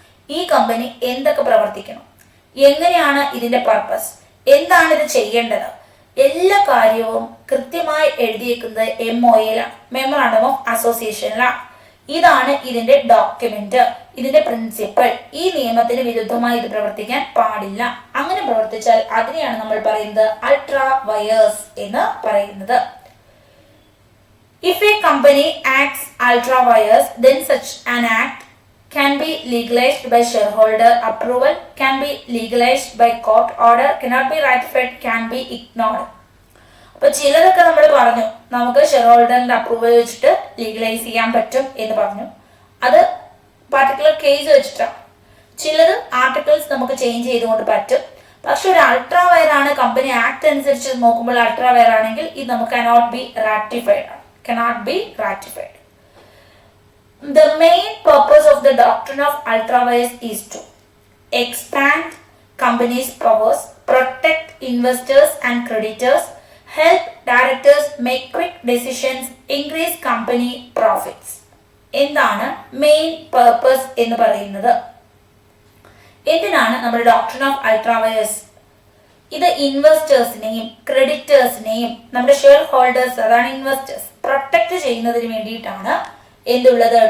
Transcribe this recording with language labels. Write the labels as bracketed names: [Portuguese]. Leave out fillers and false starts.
[Malayalam] ഈ കമ്പനി എന്തൊക്കെ പ്രവർത്തിക്കണം, എങ്ങനെയാണ് ഇതിന്റെ പർപ്പസ്, എന്താണ് ഇത് ചെയ്യേണ്ടത്, എല്ലാ കാര്യവും കൃത്യമായി എഴുതിയിരിക്കുന്നത് MOAയിലാണ്, മെമ്മറാണ്ടം ഓഫ് അസോസിയേഷനിലാണ്. ഇതാണ് ഇതിന്റെ ഡോക്യുമെന്റ്, ഇതിന്റെ പ്രിൻസിപ്പിൾ. ഈ നിയമത്തിന് വിരുദ്ധമായി ഇത് പ്രവർത്തിക്കാൻ പാടില്ല. അങ്ങനെ പ്രവർത്തിച്ചാൽ അതിനെയാണ് നമ്മൾ പറയുന്നത് അൾട്രാ വയേഴ്സ് എന്ന് പറയുന്നത്. [English] If a company acts ultra vires, then such an act can be legalized by shareholder approval, can be legalized by court order, cannot be ratified, can be ignored. [Malayalam] അപ്പോൾ ചിലതൊക്കെ നമ്മൾ പറഞ്ഞു, നമുക്ക് ഷെയർ ഹോൾഡറിന്റെ അപ്രൂവൽ വെച്ചിട്ട് legalise ചെയ്യാൻ പറ്റും എന്ന് പറഞ്ഞു. അത് പർട്ടിക്കുലർ കേസ് വെച്ചിട്ടാണ്. ചിലത് ആർട്ടിക്കിൾസ് നമുക്ക് ചേഞ്ച് ചെയ്തുകൊണ്ട് പറ്റും. പക്ഷെ ഒരു അൾട്രാ വയർ ആണ്, കമ്പനി ആക്ട് അനുസരിച്ച് നോക്കുമ്പോൾ അൾട്രാ വയർ ആണെങ്കിൽ ഇത് നമുക്ക് [English] cannot be ratified [Malayalam] ആണ്, cannot be ratified. [English] The main purpose of the doctrine of ultra vires is to expand companies' powers, protect investors and creditors, help directors make quick decisions, increase company profits. [Malayalam] എന്താണ് main purpose എന്ന് പറയുന്നത്? എന്തിനാണ് നമ്മുടെ doctrine of ultra wires? ഇത് ഇൻവെസ്റ്റേഴ്സിനെയും ക്രെഡിറ്റേഴ്സിനെയും നമ്മുടെ share holders, അതാണ് investors, protect ചെയ്യുന്നതിന് വേണ്ടിയിട്ടാണ് എന്തുള്ളത്?